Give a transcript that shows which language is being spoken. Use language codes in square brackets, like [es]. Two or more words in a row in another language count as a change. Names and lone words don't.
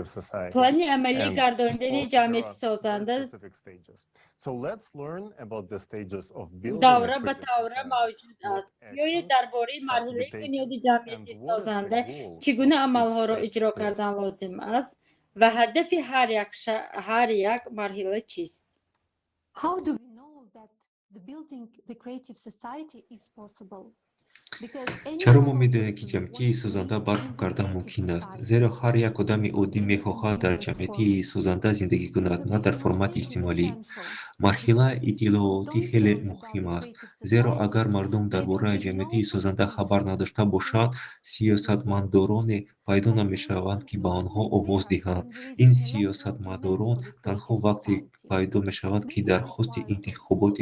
[tg] плани амалӣ гардонидани ҷамъияти созанда давра ба давра мавҷуд аст. биёед дар бораи марҳилаи бунёди ҷамъияти созанда, чӣ гуна амалҳоро иҷро кардан лозим аст ва ҳадафи ҳар як марҳила чист. [en] How do we know that the building the creative society is possible? [tg] чаро мо медонем ки ҷамъиятии созанда барпо кардан мумкин аст зеро ҳар як одами оддӣ мехоҳад дар ҷамъиятии созанда зиндагӣ кунад на дар формати истеъмолӣ марҳилаи иттилоотӣ хеле муҳим аст зеро агар мардум дар бораи ҷамъиятии созанда хабар надошта бошанд сиёсатмадороне пайдо намешаванд ки ба онҳо овоз диҳанд ин сиёсатмадорон танҳо вақте пайдо мешаванд ки дархости интихоботӣ